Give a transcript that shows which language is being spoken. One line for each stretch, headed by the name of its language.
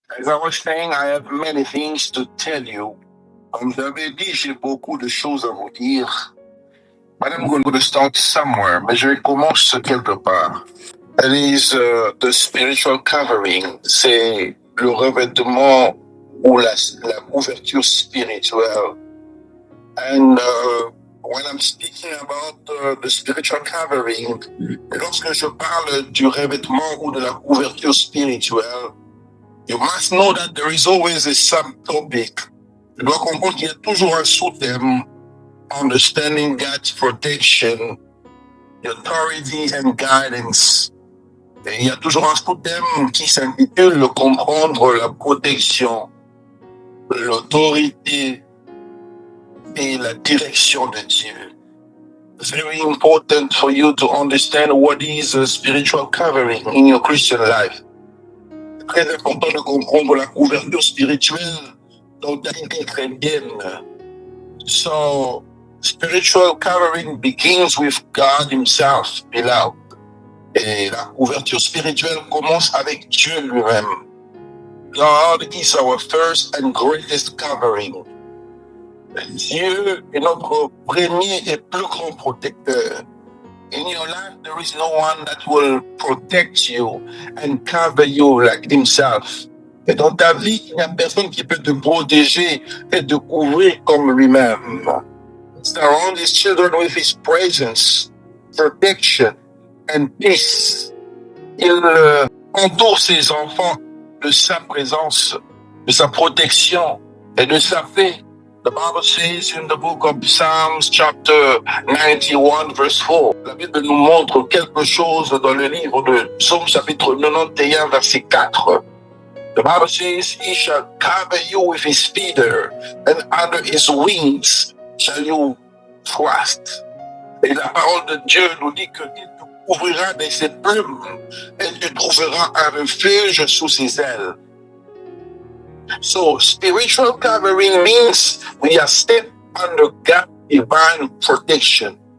English: As I was saying, I have many things to tell you.
French: Comme j'avais dit, j'ai beaucoup de choses à vous dire.
English: But I'm going to start somewhere.
French: Mais je commence quelque part.
English: That is the spiritual covering.
French: C'est le revêtement ou la couverture spirituelle.
English: And when I'm speaking about the spiritual covering,
French: lorsque je parle du revêtement ou de la couverture spirituelle,
English: you must know that there is always a subtopic.
French: Tu dois comprendre qu'il y a toujours un sous-thème.
English: Understanding God's protection, authority and guidance.
French: Et il y a toujours un sous-thème qui s'intitule comprendre la protection, l'autorité et la direction de Dieu.
English: It's very important for you to understand what is a spiritual covering in your Christian life.
French: C'est très important de comprendre la couverture spirituelle dans ta vie chrétienne.
English: So, spiritual covering begins with God Himself, beloved.
French: Et la couverture spirituelle commence avec Dieu lui-même.
English: God is our first and greatest covering.
French: Dieu est notre premier et plus grand protecteur.
English: In your life, there is no one that will protect you and cover you like Himself.
French: Et dans ta vie, il n'y a personne qui peut te protéger et te couvrir comme lui-même.
English: Surround His children with His presence, protection, and peace.
French: Il entoure ses enfants de sa présence, de sa protection et de sa paix.
English: The Bible says in the book of Psalms, chapter 91, verse 4,
French: la Bible nous montre quelque chose dans le livre de Psaume, chapitre 91, verset 4.
English: The Bible says, He shall cover you with His feather, and under His wings shall you trust.
French: Et la parole de Dieu nous dit qu'il te couvrira de ses plumes et tu trouveras un refuge sous ses ailes.
English: So, spiritual covering means we are still under God's divine protection.